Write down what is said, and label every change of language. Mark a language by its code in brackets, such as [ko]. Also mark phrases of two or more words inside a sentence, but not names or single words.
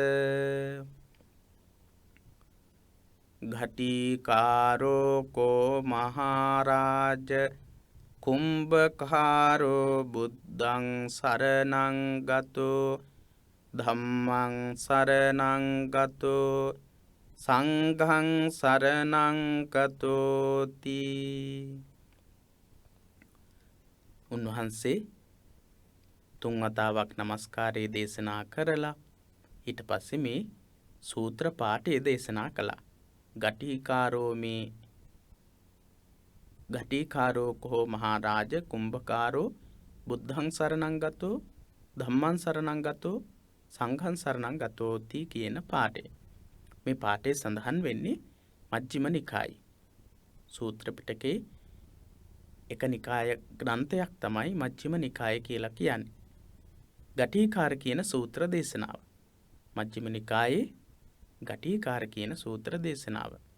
[pi] ඝටිකාරෝ කෝ මහරජ කුම්භකාරෝ බුද්ධං සරණං ගතෝ ධම්මං සරණං ගතෝ සංඝං සරණං ගතෝති. [si] උන්වහන්සේ තුන් වතාවක් නමස්කාරය දේශනා කරලා ඊට පස්සේ මේ සූත්‍ර පාඨය දේශනා කළා. [pi] ඝටිකාරෝ කෝ මහරජ කුම්භකාරෝ බුද්ධං සරණං ගතෝ ධම්මං සරණං ගතෝ සංඝං සරණං ගතෝති [si] කියන පාඨය. මේ පාඨය සඳහන් වෙන්නේ මජ්ක්‍ධිම නිකායේ සූත්‍ර පිටකේ එක නිකාය ග්‍රන්ථයක් තමයි මජ්ක්‍ධිම නිකාය කියලා කියන්නේ. ඝටිකාර කියන සූත්‍ර දේශනාව. මජ්ක්‍ධිම නිකායේ ඝටිකාර කියන සූත්‍ර දේශනාව.